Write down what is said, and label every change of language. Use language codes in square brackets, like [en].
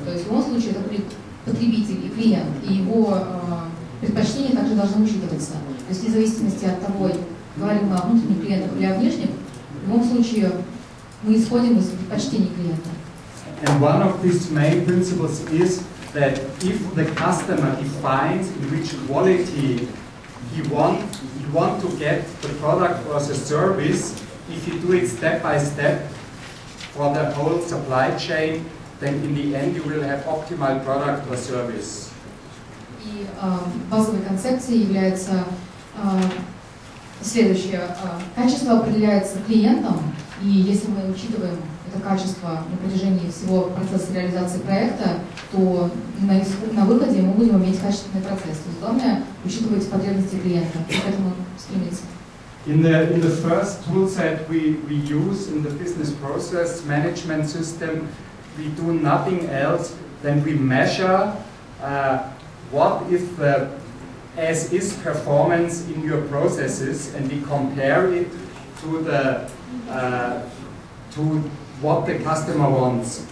[ru] То есть в любом случае это будет потребитель и клиент, и его предпочтения также должны учитываться. То есть вне зависимости от того, говорим мы о внутренних клиентах или о внешних, в любом случае мы исходим из предпочтений клиента. [en] And one of these main principles is that if the customer defines in which quality he want to get the product or the service, if you do it step by step for the whole supply chain, then in the end you will have optimal product or service. [ru] И базовой концепцией является следующее. Качество определяется клиентом, и если мы учитываем это качество на протяжении всего процесса реализации проекта, то на выходе мы будем иметь качественный процесс. То есть главное учитывать потребности клиента и к этому стремиться. [en] In the first toolset we use in the business process management system, we do nothing else than we measure what is the as-is performance in your processes, and we compare it to what the customer wants.